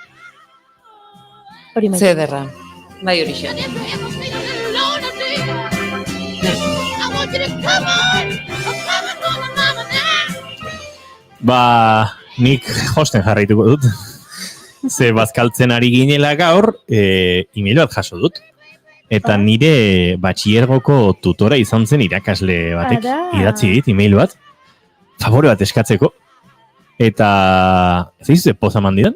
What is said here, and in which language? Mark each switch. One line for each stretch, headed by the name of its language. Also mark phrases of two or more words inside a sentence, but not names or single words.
Basque: Hori maite. Zederra. Bai hori xe.
English: And if you ever feel a little lonely, I want you to come on, mama now.
Basque: Nik josten jarraituko dut. Ze bazkaltzen ari ginela gaur, email bat jaso dut. Eta nire batxillergoko tutora izan zen irakasle batek. Idatzi dit, email bat. Favore bat eskatzeko. Eta, zeizu poza mandidan?